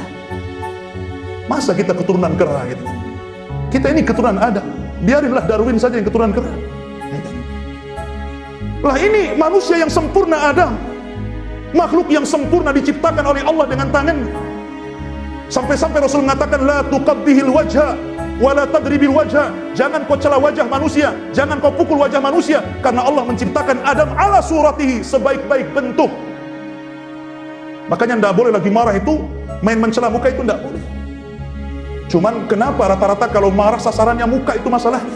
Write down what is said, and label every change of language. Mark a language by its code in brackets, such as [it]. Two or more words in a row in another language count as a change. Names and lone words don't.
[id] Masa kita keturunan kera gitu? Kita ini keturunan Adam. Biarinlah Darwin saja yang keturunan kera. Lah ini manusia yang sempurna Adam, makhluk yang sempurna diciptakan oleh Allah dengan tangannya. Sampai-sampai Rasul mengatakan [ar] la tuqabbihil wajha wa la tadribil wajha. [id] Jangan kau cela wajah manusia, jangan kau pukul wajah manusia, karena Allah menciptakan Adam [ar] ala suratihi, [id] sebaik-baik bentuk. Makanya tidak boleh lagi marah itu main mencela muka, itu tidak boleh. Cuman kenapa rata-rata kalau marah sasarannya muka itu masalahnya?